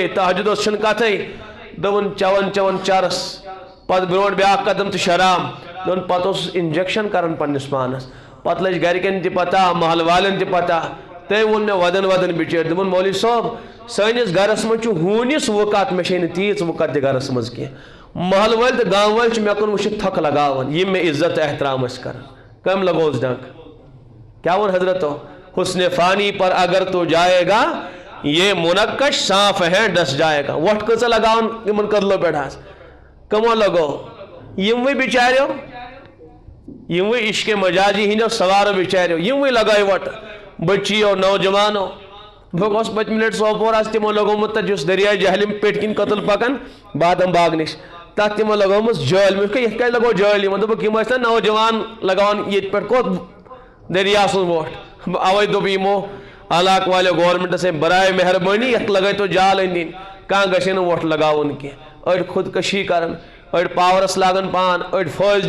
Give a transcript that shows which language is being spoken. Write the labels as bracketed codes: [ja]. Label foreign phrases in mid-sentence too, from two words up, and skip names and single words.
[ks] تہجُدس چھنہٕ کتھے دوٚپُن چٮ۪وان چرس پتہٕ برونٛٹھ بیٛاکھ قدم تہٕ شراب دوٚپُن پتہٕ اوسُس انجکشن کران پننِس پانس پتہٕ لٔج گرِکٮ۪ن تہِ پتہ محلہٕ والٮ۪ن تہِ پتہ تے وون میں ودن ودن بچیر دمن مولوی صاحب سٲنِس گرس منٛز چھُ ہوٗنِس وقت مےٚ چھے نہٕ تیٖژ وقت تہِ گرس منٛز کینٛہہ محل وٲلۍ تہٕ گام وٲلۍ چھِ مےٚ کُن وٕچھِتھ تھۄکہٕ لگاوان یِم مےٚ عزت تہٕ احترام ٲسۍ کران کٔمۍ لگوس ڈنٛگ کیا وون حضرتو حسن فانی [ur] پر اگر تو جائے گا یہ منقش صاف ہے ڈس جائے گا [ks] ووٹ کۭژاہ لگاوان یِمن کٔدلو پٮ۪ٹھ حظ کمو لگو یِموٕے بِچاریو یِموٕے عشق مجازی ہِنٛدیو سوارو بِچاریو یِموٕے لگٲے ووٹ بچیو نوجوانو بہٕ گوس پٔتمہِ لٹہِ سوپور آسہِ تِمو لگومُت تتہِ یُس دریاے جہلم پیٚٹھۍ کِنۍ کٔدٕل پکان بادام باغ نِش تتھ تِمو لگٲمٕژ جٲلۍ مےٚ ووٚن یتھ کیٛازِ لگو جٲلۍ یِمن دوٚپُکھ یِم ٲسۍ نا نوجوان لگاوان ییٚتہِ پٮ۪ٹھ کوٚت دریا سُنٛد ووٹ اوے دوٚپ یِمو علاقہٕ والیو گورمنٹس ہے برائے مہربٲنی یتھ لگٲیتو جال أنٛدۍ أنٛدۍ کانٛہہ گژھِ نہٕ ووٹ لگاوُن کینٛہہ أڑۍ خودکشی کران أڑۍ پاورس لاگان پان أڑۍ فٲص